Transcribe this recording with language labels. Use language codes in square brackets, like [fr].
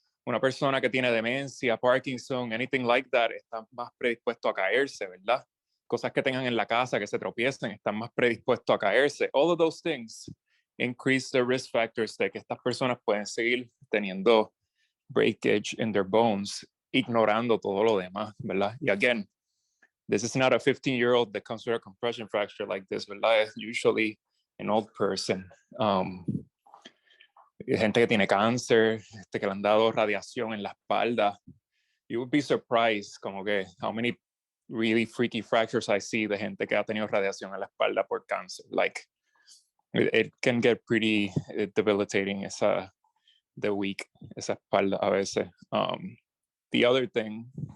[es] Una persona que tiene demencia, Parkinson, [en] anything like that, [es] está más predispuesto a caerse, ¿verdad? Cosas que tengan en la casa, que se tropiecen, están más predispuestos a caerse. [en] All of those things increase the risk factors [es] de que estas personas pueden seguir teniendo [en] breakage in their bones, [es] ignorando todo lo demás, ¿verdad? [en] Y again, this is not a 15-year-old that comes with a compression fracture like this, [es] ¿verdad? [en] It's usually an old person. [es] Gente que tiene cáncer, que le han dado radiación en la espalda. [en] You would be surprised [es] como que [en] how many really freaky fractures I see [es] de gente que ha tenido radiación en la espalda por cáncer. [en] Like, it can get pretty debilitating the weak, [es] esa espalda a veces. [en] The other thing,